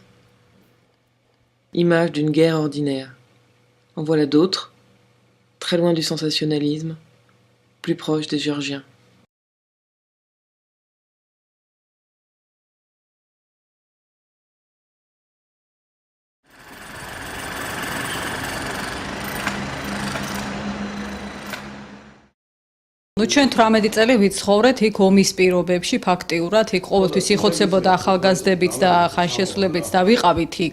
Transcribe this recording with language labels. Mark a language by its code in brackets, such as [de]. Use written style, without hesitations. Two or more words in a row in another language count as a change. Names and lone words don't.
[fr] Images d'une guerre ordinaire. En voilà d'autres, très loin du sensationnalisme, plus proches des Géorgiens. [ka] Ну ჩვენ 18 წელი ვიცხოვრეთ იქ ომის პირობებში ფაქტიურად იქ ყოველთვის იხოცებოდა ახალგაზრდებით და ხანშესულებით და ვიყავით იქ